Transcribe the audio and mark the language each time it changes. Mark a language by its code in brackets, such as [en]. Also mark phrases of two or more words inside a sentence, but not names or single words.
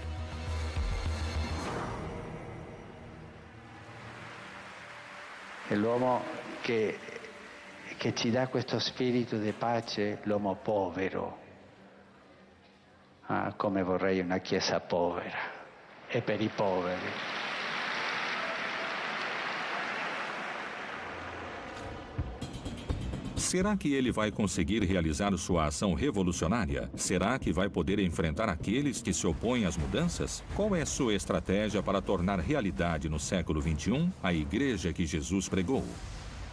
[it] È l'uomo che ci dà questo spirito di pace, l'uomo povero. Ah, come vorrei una Chiesa povera e per i poveri. [pt] Será que ele vai conseguir realizar sua ação revolucionária? Será que vai poder enfrentar aqueles que se opõem às mudanças? Qual é sua estratégia para tornar realidade no século XXI a igreja que Jesus pregou?